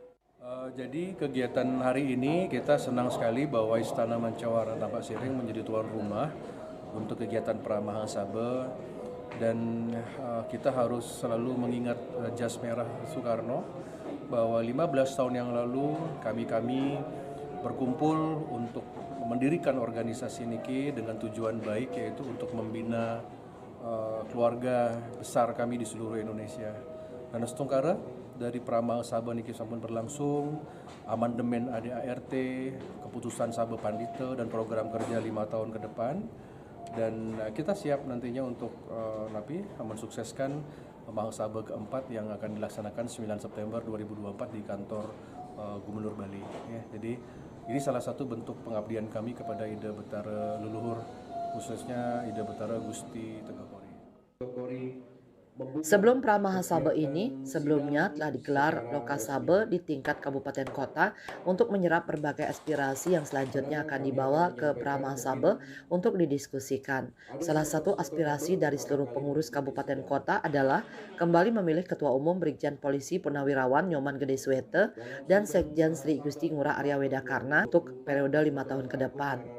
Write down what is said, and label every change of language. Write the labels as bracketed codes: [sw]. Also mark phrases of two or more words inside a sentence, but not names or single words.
[id] Jadi kegiatan hari ini kita senang sekali bahwa Istana Mancawarna Tampak Siring menjadi tuan rumah untuk kegiatan Pramahasabha, dan kita harus selalu mengingat jas merah Soekarno bahwa 15 tahun yang lalu kami berkumpul untuk mendirikan organisasi niki dengan tujuan baik, yaitu untuk membina keluarga besar kami di seluruh Indonesia. Dan setungkara dari Pramahasabha niki sampun berlangsung, amandemen ADART, keputusan Sabha Pandita dan program kerja 5 tahun ke depan. Dan kita siap nantinya untuk mensukseskan Mahasabha keempat yang akan dilaksanakan 9 September 2024 di kantor Gubernur Bali. Ya, jadi ini salah satu bentuk pengabdian kami kepada Ida Betara leluhur, khususnya Ida Betara Gusti Tegah Kori. Sebelum Pramahasabha ini, sebelumnya telah digelar Lokasabha di tingkat kabupaten kota untuk menyerap berbagai aspirasi yang selanjutnya akan dibawa ke Pramahasabha untuk didiskusikan. Salah satu aspirasi dari seluruh pengurus kabupaten kota adalah kembali memilih Ketua Umum Brigjen Polisi Purnawirawan Nyoman Gede Swete dan Sekjen Sri Gusti Ngurah Arya Wedakarna untuk periode 5 tahun ke depan.